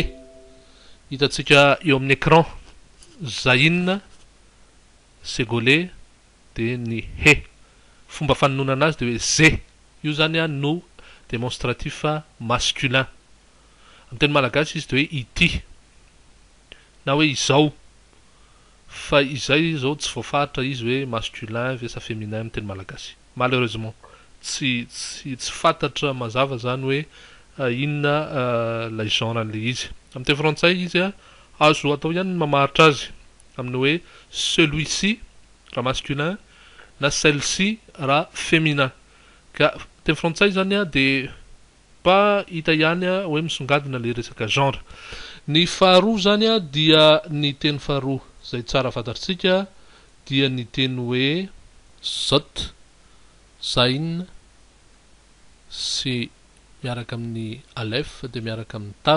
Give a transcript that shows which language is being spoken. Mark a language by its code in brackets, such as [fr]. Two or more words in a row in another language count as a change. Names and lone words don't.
[mg] Hitantsika eo amin'ny écran, zainina, segolé, dia ny he. Fomba fanonona anazy dia hoe ze. Io zany no [fr] démonstratif masculin. [mg] Amin'ny teny malagasy izy dia hoe ity na hoe izao, fa izay zao tsy voafaritra izy hoe masculin vesa féminin amin'ny teny malagasy. Malheureusement tsy fantatra mazava zany hoe inona lay genre an'le izy. Amin'ny teny frantsay izy azo atao ihany ny mamaritra azy amin'ny hoe celui-ci raha masculin na celle-ci raha féminin. Ka teny frantsay zany dia mba hita ihany hoe misongadina le resaka genre. Ny faharoa zany dia ny teny faharoa zay tsara fantatritsika dia ny teny hoe zot, zain, sy miaraka amin'ny alef dia miaraka amin'ny tav.